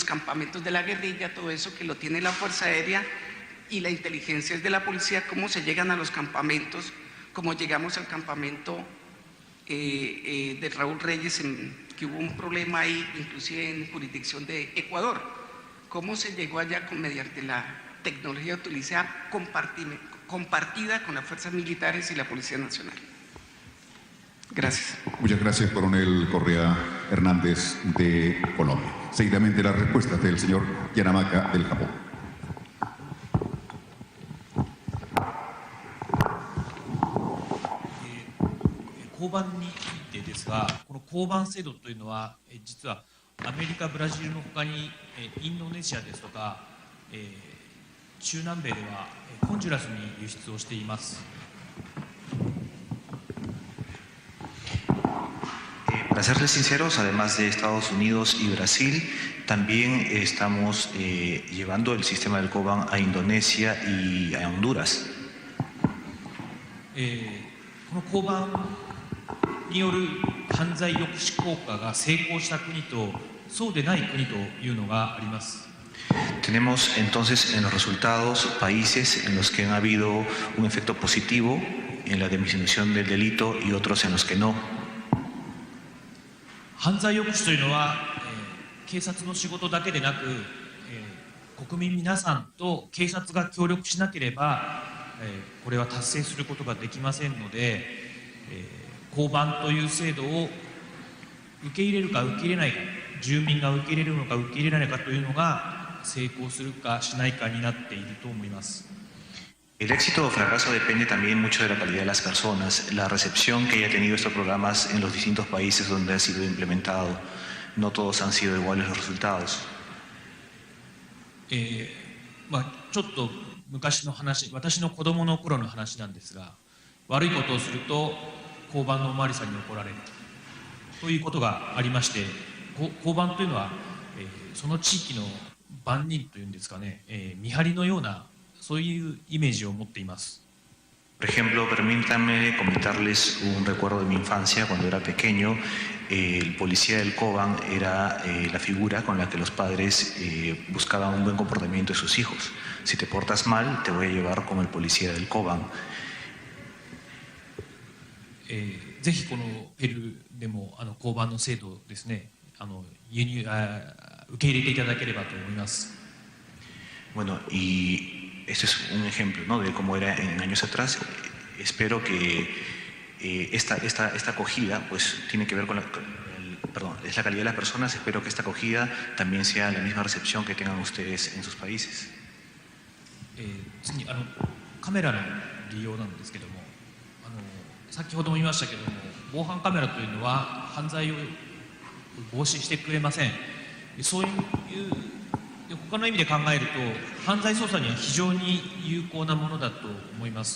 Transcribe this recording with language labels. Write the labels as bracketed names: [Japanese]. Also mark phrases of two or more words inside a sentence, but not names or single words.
[Spanish] campamentos de la guerrilla, todo eso que lo tiene la Fuerza Aérea y la inteligencia es de la policía, cómo se llegan a los campamentos, cómo llegamos al campamento de Raúl Reyes, que hubo un problema ahí, inclusive en jurisdicción de Ecuador, cómo se llegó allá mediante la tecnología utilizada compartida con las fuerzas militares y la Policía Nacional. Gracias. Muchas gracias, coronel Correa Hernández de Colombia. Seguidamente las respuestas del señor Yanamaka del Japón. [Japanese] 交番についてですが、この交番制度というのは、実はアメリカ、ブラジルのほかにインドネシアですとか、中南米ではホンジュラスに輸出をしています。 [Spanish] Para serles sinceros, además de Estados Unidos y Brasil, también estamos llevando el sistema del Coban a Indonesia y a Honduras. [Japanese] この交番による犯罪抑止効果が成功した国とそうでない国というのがあります。 [Spanish] Tenemos entonces en los resultados países en los que han habido un efecto positivo en la disminución del delito y otros en los que no. [Japanese] 犯罪抑止というのは、警察の仕事だけでなく、国民皆さんと警察が協力しなければ、これは達成することができませんので、交番という制度を受け入れるか受け入れないか、住民が受け入れるのか受け入れないかというのが成功するかしないかになっていると思います。 [Spanish] El éxito o fracaso depende también mucho de la calidad de las personas, la recepción que haya tenido estos programas en los distintos países donde ha sido implementado. No todos han sido iguales los resultados. [Japanese] ちょっと昔の話、私の子供の頃の話なんですが、悪いことをすると交番のおまわりさんに怒られるということがありまして、交番というのは、その地域の番人というんですかね、見張りのようなそういうイメージを持っています。 [Spanish] Por ejemplo, permítanme comentarles un recuerdo de mi infancia. Cuando era pequeño, el policía del Cobán era la figura con la que los padres buscaban un buen comportamiento de sus hijos. Si te portas mal, te voy a llevar con el policía del Cobán. [Japanese] ぜひこのペルーでも交番の制度ですね、受け入れていただければと思います。 [Spanish] Bueno, y este es un ejemplo, ¿no?, de cómo era en años atrás. Espero que esta acogida pues tiene que ver con es la calidad de las personas. Espero que esta acogida también sea la misma recepción que tengan ustedes en sus países. [Japanese] 次にカメラの利用なんですけども、先ほども言いましたけども、防犯カメラというのは犯罪を防止してくれません。そういう他の意味で考えると犯罪捜査には非常に有効なものだと思います。